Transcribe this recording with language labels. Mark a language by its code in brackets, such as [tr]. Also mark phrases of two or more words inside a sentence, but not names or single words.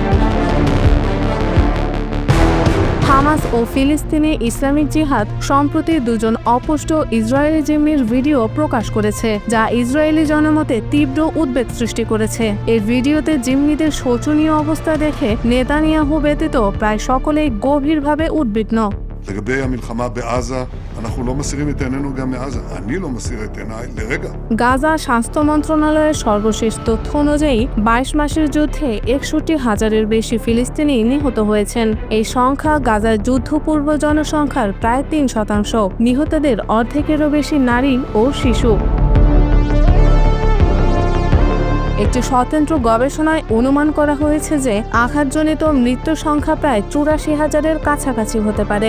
[bn] হামাস ও ফিলিস্তিনি ইসলামিক জিহাদ সম্প্রতি দুজন অপুষ্ট ইসরায়েলি জিম্মির ভিডিও প্রকাশ করেছে, যা ইসরায়েলি জনমতে তীব্র উদ্বেগ সৃষ্টি করেছে। এই ভিডিওতে জিম্মিদের শোচনীয় অবস্থা দেখে নেতানিয়াহু ব্যতীত প্রায় সকলেই গভীরভাবে উদ্বিগ্ন। [he] לגבי המלחמה בעזה, אנחנו לא מסירים את עינינו גם מעזה. אני לא מסיר את עיניי לרגע. [bn] গাজা স্বাস্থ্য মন্ত্রণালয়ের সর্বশেষ তথ্য অনুযায়ী 22 মাসের যুদ্ধে 61,000-এর বেশি ফিলিস্তিনি নিহত হয়েছেন। এই সংখ্যা গাজার যুদ্ধপূর্ব জনসংখ্যার প্রায় 3%। নিহতদের অর্ধেকেরও বেশি নারী ও শিশু। একটি স্বতন্ত্র গবেষণায় অনুমান করা হয়েছে যে আঘাতজনিত মৃত্যুর সংখ্যা প্রায় 84,000-এর কাছাকাছি হতে পারে।